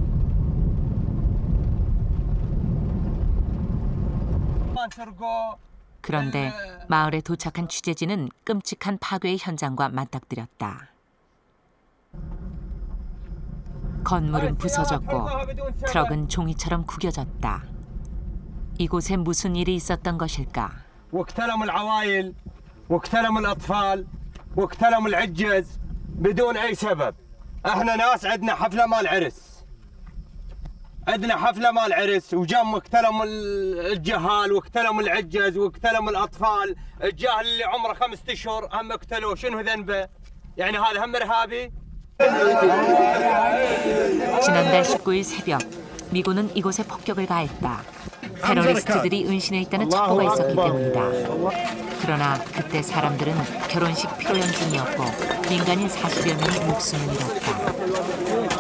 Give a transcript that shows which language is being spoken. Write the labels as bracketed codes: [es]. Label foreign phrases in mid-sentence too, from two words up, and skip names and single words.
[ko] 그런데 마을에 도착한 취재진은 끔찍한 파괴의 현장과 맞닥뜨렸다. 건물은 부서졌고 트럭은 종이처럼 구겨졌다. 이곳에 무슨 일이 있었던 것일까? [ar] واقتلموا العوائل واقتلموا الأطفال واقتلموا العجز بدون أي سبب. احنا ناس عندنا حفلة مال عرس. عندنا حفلة مال عرس وجم واقتلموا الجهال واقتلموا العجز واقتلموا الأطفال. الجاهل اللي عمره 5 أشهر هم اقتلوه. شنو ذنبه؟ يعني هذا هم إرهابي؟ [ko] 지난달 19일 새벽 미군은 이곳에 폭격을 가했다. 테러리스트들이 은신해 있다는 첩보가 있었기 때문이다. 그러나 그때 사람들은 결혼식 피로연 중이었고 민간인 40여 명이 목숨을 잃었다.